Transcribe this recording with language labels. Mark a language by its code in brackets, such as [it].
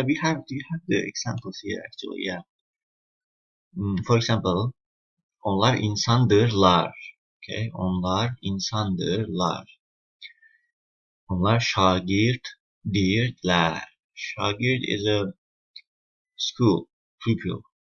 [en] We have the examples here actually. Yeah. For example, [az] onlar insandırlar. Okay, onlar insandırlar. Onlar şagirddirler. [en] Şagird is a school pupil.